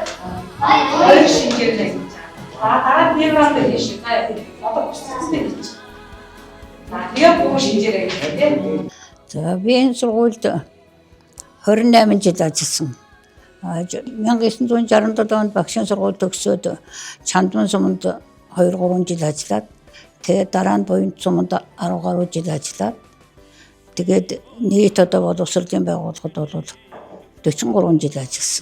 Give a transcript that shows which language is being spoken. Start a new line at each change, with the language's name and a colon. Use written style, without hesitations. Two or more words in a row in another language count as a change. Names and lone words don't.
Korean: 아이 신기해서 다 내려가는 게 싫어요. 어떤 스트레스 있지? 내가 보고 신기해.
Mongolian: За би энэ сургуульд 28 жил ажилласан. 1967 онд багшийн сургууль төгсөөд Чандман суманд 2-3 жил ажиллаад тэгээд дараа нь Буянт суманд 10 гаруй жил ажиллаад тэгээд нийт одоо боловсролын байгууллагад бол 43 жил ажилласан.